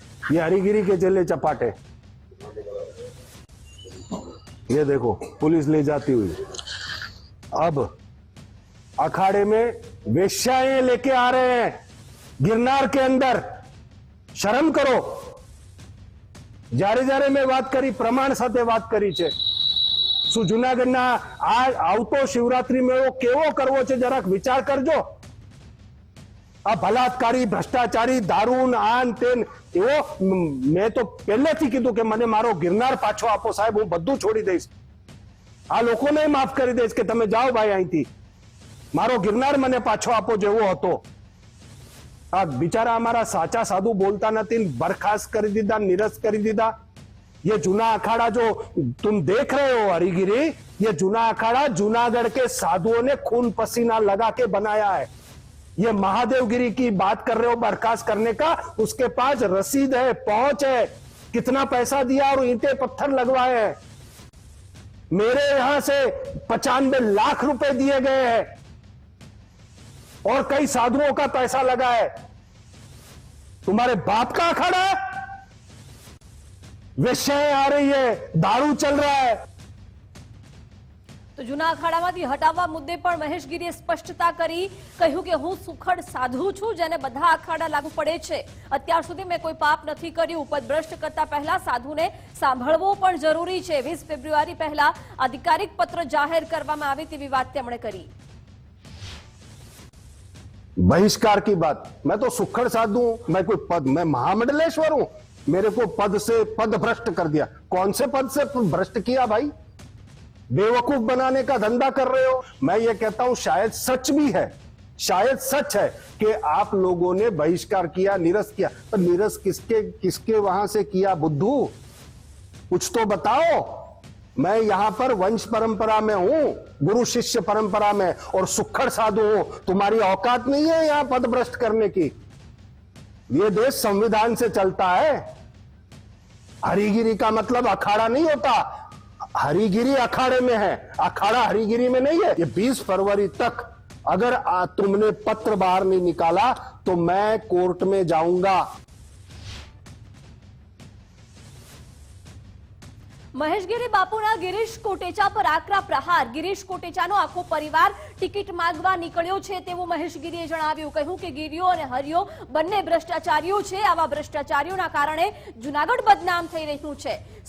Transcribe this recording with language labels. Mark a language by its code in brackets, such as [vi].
[hi] ये हरिगिरी के चले चपाटे. ये देखो पुलिस ले जाती हुई. अब अखाड़े में वेश्याएं लेके आ रहे हैं गिरनार के अंदर. शर्म करो. [gu] જ્યારે જ્યારે મેં વાત કરી પ્રમાણ સાથે વાત કરી છે. શું જૂનાગઢના આ આવતો શિવરાત્રી મેળો કેવો કરવો છે જરાક વિચાર કરજો. આ બલાત્કારી, ભ્રષ્ટાચારી, દારૂ, આન તેન એવો. મેં તો પહેલેથી કીધું કે મને મારો ગિરનાર પાછો આપો સાહેબ, હું બધું છોડી દઈશ. આ લોકોને માફ કરી દઈશ કે તમે જાઓ ભાઈ અહીંથી. મારો ગિરનાર મને પાછો આપો જેવો હતો. આ બિચારા અમારા સાચા સાધુ બોલતા નથી, બરખાસ્ત કરી દીધા, નિરસ્ત કરી દીધા। [hi] ये जूना अखाड़ा जो तुम देख रहे हो हरिगिरी, ये जूना अखाड़ा जूनागढ़ के साधुओं ने खून पसीना लगा के बनाया है। ये महादेवगिरी की बात कर रहे हो बर्खास्त करने का, उसके पास रसीद है, पहुंच है, कितना पैसा दिया और ईंटें पत्थर लगवाए हैं। मेरे यहां से 95 लाख रुपए दिए गए हैं और कई साधुओं का पैसा लगा है। तुम्हारे बाप का अखाड़ा है, वेश्याएं आ रही है, दारू चल रहा है। [gu] તો જૂના અખાડામાંથી હટાવવા મુદ્દે પણ મહેશ ગીરીએ સ્પષ્ટતા કરી, કહ્યું કે હું સુખડ સાધુ છું જેને બધા અખાડા લાગુ પડે છે। અત્યાર સુધી મેં કોઈ પાપ નથી કર્યું। પદભ્રષ્ટ કરતા પહેલા સાધુને સાંભળવો પણ જરૂરી છે। 20 ફેબ્રુઆરી પહેલા આધિકારિક પત્ર જાહેર કરવામાં આવે તેવી વાત તેમણે કરી। [hi] बहिष्कार की बात, मैं तो सुखड़ साधु हूं, मैं कोई पद, मैं महामंडलेश्वर हूं, मेरे को पद से पद भ्रष्ट कर दिया। कौन से पद से भ्रष्ट किया भाई? बेवकूफ बनाने का धंधा कर रहे हो। मैं ये कहता हूं शायद सच भी है, शायद सच है कि आप लोगों ने बहिष्कार किया, निरस्त किया, तो निरस्त किसके किसके वहां से किया? बुद्धू, कुछ तो बताओ। मैं यहां पर वंश परंपरा में हूं, गुरु शिष्य परंपरा में, और सुखड़ साधु हूं। तुम्हारी औकात नहीं है यहां पद भ्रष्ट करने की। ये देश संविधान से चलता है। हरिगिरी का मतलब अखाड़ा नहीं होता, हरिगिरी अखाड़े में है, अखाड़ा हरिगिरी में नहीं है। ये 20 फरवरी तक अगर तुमने पत्र बाहर नहीं निकाला तो मैं कोर्ट में जाऊंगा। [gu] મહેશ ગીરી બાપુના ગિરીશ કોટેચા પર આકરા પ્રહાર। ગિરીશ કોટેચાનો આખો પરિવાર ટિકિટ માંગવા નીકળ્યો છે તેવું મહેશ ગીરીએ જણાવ્યું। કહ્યું કે ગીરીઓ અને હરિયો બંને ભ્રષ્ટાચારીઓ છે। આવા ભ્રષ્ટાચારીઓના કારણે જૂનાગઢ બદનામ થઈ રહ્યું છે।